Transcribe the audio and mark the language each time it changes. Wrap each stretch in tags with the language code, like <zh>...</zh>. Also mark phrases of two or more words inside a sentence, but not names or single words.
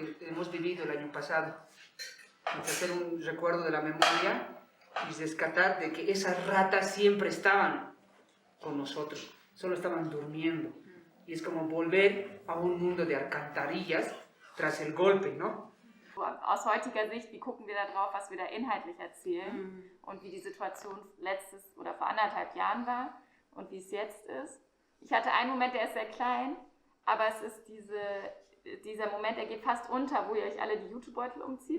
<es>que hemos vivido el año pasado, hacer un recuerdo de la memoria y rescatar de que esas ratas siempre estaban con nosotros, solo estaban durmiendo. Y es como volver a un mundo de alcantarillas tras el golpe, ¿no?</es> <de>Aus heutiger Sicht, wie gucken wir da drauf, was wir da inhaltlich erzählen und wie die Situation letztes oder vor 1,5 Jahren war und wie es jetzt ist. Ich hatte einen Moment, der ist sehr klein, aber es ist dieser Moment, der geht fast unter, wo ihr euch alle die Jutebeutel umzieht.</de>